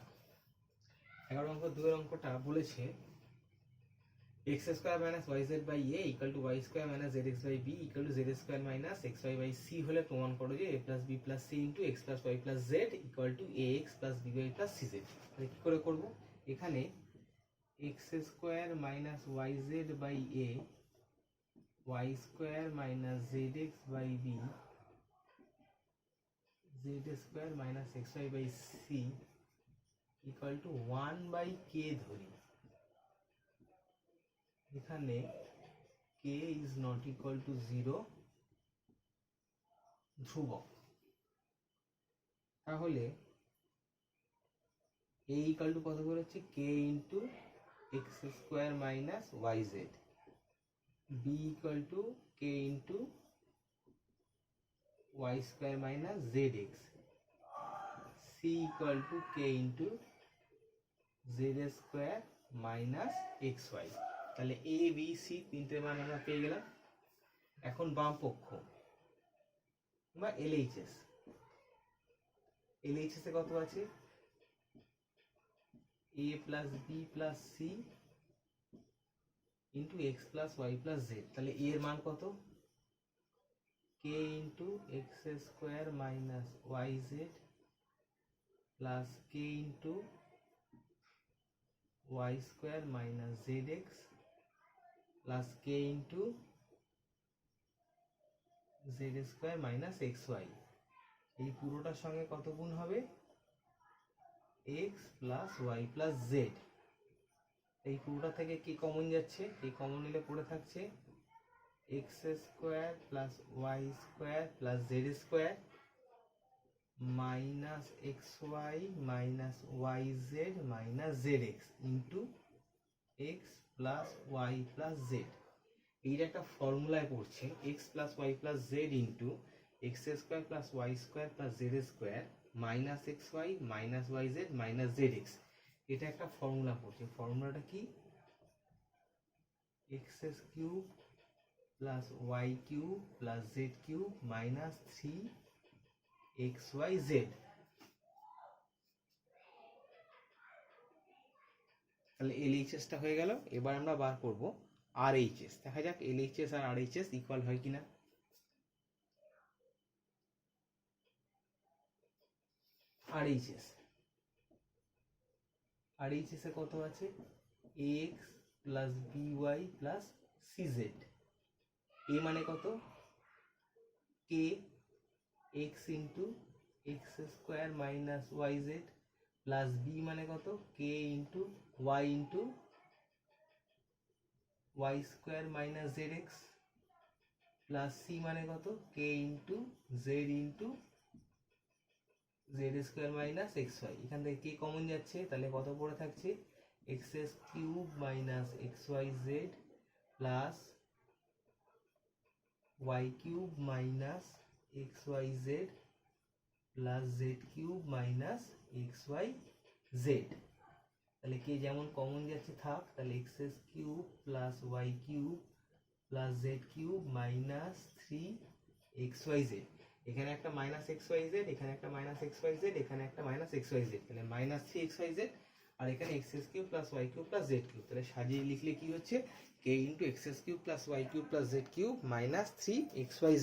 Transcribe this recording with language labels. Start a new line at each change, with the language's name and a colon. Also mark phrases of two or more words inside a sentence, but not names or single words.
English: 11-2
Bangla: অঙ্কটা বলেছে
English: x square minus y z by a equal to y square minus z x by b equal to z square minus x y by c
Bangla: হলে প্রমাণ করো যে
English: a plus b plus c into x plus y plus z equal to a x plus b y plus c z.
Bangla: তাহলে কি করে করব, এখানে
English: x square minus y z by a y square minus zx by b z square minus xy by c equal to 1 by k
Bangla: ধরি, এখানে
English: k is not equal to 0 ধ্রুবক। তাহলে a equal to
Bangla: কত করে হচ্ছে
English: k into x square minus yz, b equal to k into y square minus zx, c equal to k into z square minus xy।
Bangla: তাহলে a b c তিনটে মান আমরা পেয়ে গেলাম। এখন বাম পক্ষ বা LHS, LHS এ কত আছে
English: a plus b plus c into x plus y plus z। তাহলে a
Bangla: এর মান কত
English: k into x square minus yz plus k into y square minus zx plus k into z square minus xy।
Bangla: এই পুরোটার সঙ্গে কত গুণ হবে
English: x plus y plus z।
Bangla: এই পুরোটা থেকে কি কমন যাচ্ছে, এই কমন নিলে পড়ে থাকছে
English: x square plus y square plus z square minus xy minus yz minus zx into x plus y plus z।
Bangla: এইটা একটা ফর্মুলায় পড়ছে
English: x plus y plus z into x square plus y square plus z square minus xy minus yz minus zx।
Bangla: এটা একটা ফর্মুলা পড়ছে, ফর্মুলাটা কি
English: x cube plus y cube plus z cube minus 3xyz।
Bangla: তাহলে LHS টা হয়ে গেল। এবার আমরা বার করব RHS। দেখা যাক LHS আর RHS ইকুয়াল হয় কিনা।
English: RHS
Bangla: এ কত আছে
English: x plus by plus cz। a
Bangla: মানে কত
English: k x into x square minus yz plus b
Bangla: মানে কত
English: k into y into y square minus zx plus c
Bangla: মানে কত
English: k into z into z square minus xy।
Bangla: এখান থেকে কি কমন যাচ্ছে, তাহলে কত পড়ে থাকছে
English: x cube minus xyz plus y cube minus xyz plus z cube minus xyz।
Bangla: তাহলে কি যেমন কমন যাচ্ছে থাক, তাহলে
English: x cube plus y cube plus z cube minus 3xyz।
Bangla: এখানে একটা
English: minus xyz,
Bangla: এখানে একটা
English: minus xyz,
Bangla: এখানে একটা
English: minus xyz, তাহলে minus 3xyz
Bangla: আর এখানে
English: x cube plus y cube plus z cube.
Bangla: তাহলে সাজিয়ে লিখলে কি হচ্ছে
English: k into x cube plus y cube plus z cube minus 3xyz.